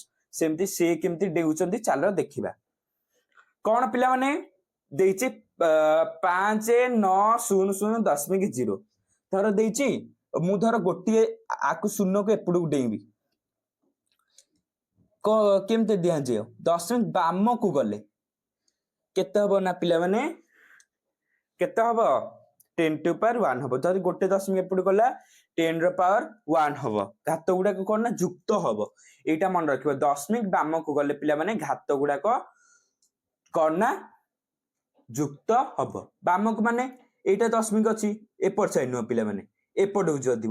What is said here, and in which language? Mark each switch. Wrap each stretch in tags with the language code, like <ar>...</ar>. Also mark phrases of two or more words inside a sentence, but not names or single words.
<or>ସେମିତି ସେ କେମିତି ଡେଉଛନ୍ତି ଚାଲ ଦେଖିବା। କଣ ପିଲାମାନେ ଦେଇଛି 5,9,0,0.0 ଧର ଦେଇଛି। ମୁଁ ଧର ଗୋଟିଏ ଆକୁ ଶୂନକୁ ଏପଟକୁ ଡେଇଁବି, କେମିତି ଦିଆଯିବ? ଦଶମିକ ବାମକୁ ଗଲେ କେତେ ହବ ନା ପିଲାମାନେ, କେତେ ହବ?</or> <en>10 to the power 1 ହବ।</en> <or>ଯଦି ଗୋଟେ ଦଶମିକ ଏପଟକୁ ଗଲା 10 ର ପାୱାର 1 ହବ। ଘାତ ଗୁଡାକ କଣ ନା ଯୁକ୍ତ ହବ। ଏଇଟା ମନେ ରଖିବ, ଦଶମିକ ବାମକୁ ଗଲେ ପିଲାମାନେ ଘାତ ଗୁଡାକ କଣ ନା ଯୁକ୍ତ ହବ। ବାମକୁ ମାନେ ଏଇଟା ଦଶମିକ ଅଛି, ଏପଟ ସାଇଡ ନୁହଁ ପିଲାମାନେ, ଏପଟକୁ ଯିବ।</or>